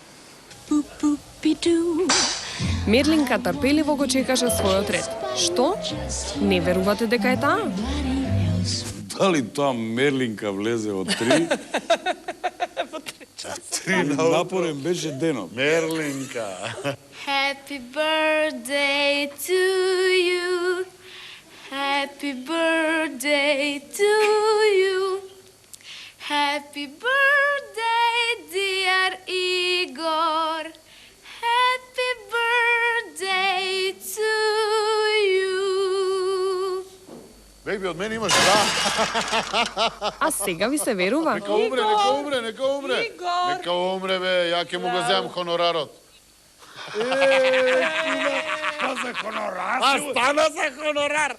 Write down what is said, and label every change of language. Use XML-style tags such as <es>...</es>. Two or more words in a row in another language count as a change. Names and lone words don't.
<mk>Мерлинка трпеливо го чекаше својот ред. Што? Не верувате дека е таа? Дали тоа Мерлинка влезе од 3? Напорен беше денот. Мерлинка.</mk> <en>Happy birthday to you. Happy birthday to you. Happy birthday, dear Igor. Happy birthday to you.</en> <mk>Беби, од мене имаш да. А сега ви се верува? Нека умре, нека умре, нека умре. Игор! Нека умре, бе, ја ќе му го земам хонорарот. Па за хонорар? А стана за хонорар!</mk>